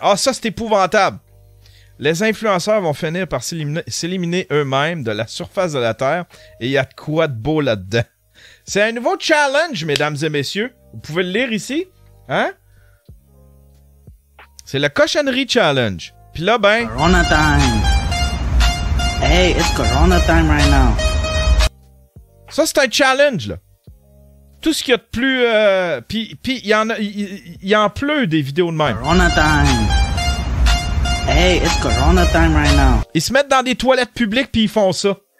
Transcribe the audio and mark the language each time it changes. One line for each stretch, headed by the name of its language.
French: Ah, ça, c'est épouvantable. Les influenceurs vont finir par s'éliminer eux-mêmes de la surface de la Terre et il y a de quoi de beau là-dedans. C'est un nouveau challenge, mesdames et messieurs. Vous pouvez le lire ici. Hein? C'est le cochonnerie challenge. Puis là, ben...
English: Corona time. Hey, it's Corona time right now.
French: Ça, c'est un challenge, là. Tout ce qu'il y a de plus... Puis il y en pleut des vidéos de même.
English: Corona time. Hey, it's Corona time right now.
French: Ils se mettent dans des toilettes publiques puis ils font ça.